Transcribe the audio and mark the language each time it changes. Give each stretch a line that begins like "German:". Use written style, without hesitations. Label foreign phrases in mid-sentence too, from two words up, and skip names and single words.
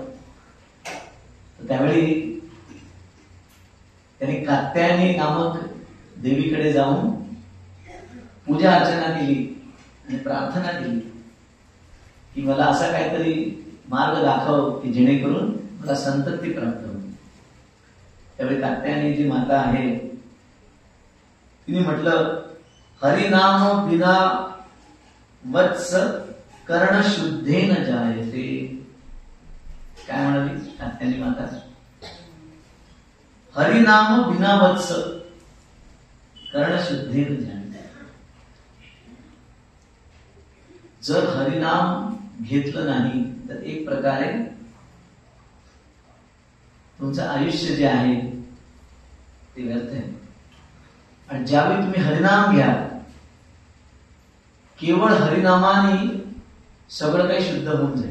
Marathi: त्यावेळी त्यांनी कात्यायनी नामक देवीकडे जाऊन पूजा अर्चना केली आणि प्रार्थना केली की मला असा काहीतरी मार्ग दाखव की जेणेकरून मला संतती प्राप्त होईल. त्यावेळी कात्यायनी जी माता आहे तिने म्हटलं,
Sanskrit: हरिनाम बिना वत्स कर्ण शुद्धेन जायते.
Marathi: काय म्हणाली कात्यायनी माता?
Sanskrit: हरिनाम बिना वत्स कर्ण शुद्धेन जायते.
Marathi: जर हरिनाम घेतलं नाही तर एक प्रकारे तुमचं आयुष्य जे आहे ते व्यर्थ आहे. आणि ज्यावेळी तुम्ही हरिनाम घ्या, केवळ हरिनामाने सगळं काही शुद्ध होऊन जाईल.